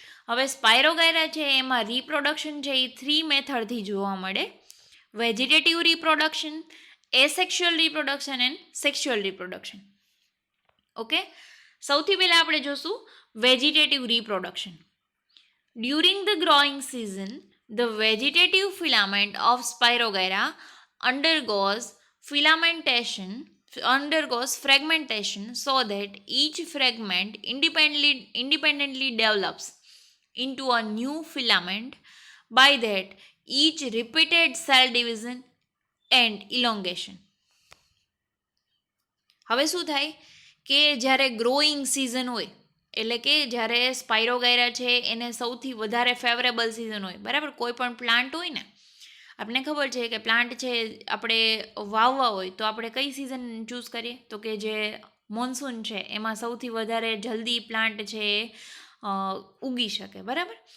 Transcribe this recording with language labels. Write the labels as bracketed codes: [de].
[gu] હવે સ્પાયરોગાયરા છે એમાં રીપ્રોડક્શન છે એ 3 મેથડથી જોવા મળે. [en] Vegetative reproduction, asexual reproduction and sexual reproduction. [gu] Okay, સૌથી પહેલાં આપણે જોશું vegetative reproduction. [en] During the growing season, the vegetative filament of Spirogyra undergoes filamentation undergoes fragmentation so that each fragment independently develops into a new filament. By that, each repeated cell division and elongation. [gu] હવે શું થાય કે જ્યારે growing season હોય, એટલે કે જ્યારે spirogyra છે એને સૌથી વધારે ફેવરેબલ સિઝન હોય, બરાબર. કોઈ પણ પ્લાન્ટ હોય ને, આપણે ખબર છે કે પ્લાન્ટ છે આપણે વાવવા હોય તો આપણે કઈ સિઝન ચૂઝ કરીએ, તો કે જે મોન્સૂન છે એમાં સૌથી વધારે જલ્દી પ્લાન્ટ છે એ ઉગી શકે, બરાબર.